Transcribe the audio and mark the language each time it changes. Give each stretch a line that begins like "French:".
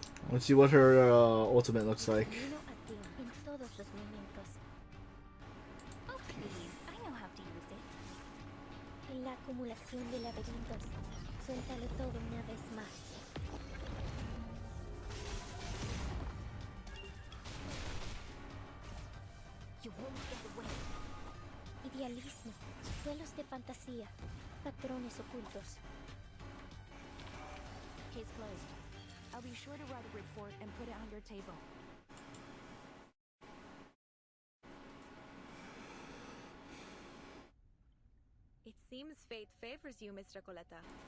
English: Let's see what her ultimate looks like.
Spanish: Camino a ti en todos los momentos.
English: Oh please, I know how to use it.
Spanish: En la acumulación de laberintos. Suéltalo todo una vez más.
English: You won't get away.
Spanish: Idealismo, duelos de fantasía, patrones ocultos.
English: Case closed. I'll be sure to write a report and put it on your table. It seems fate favors you, Miss Recoleta.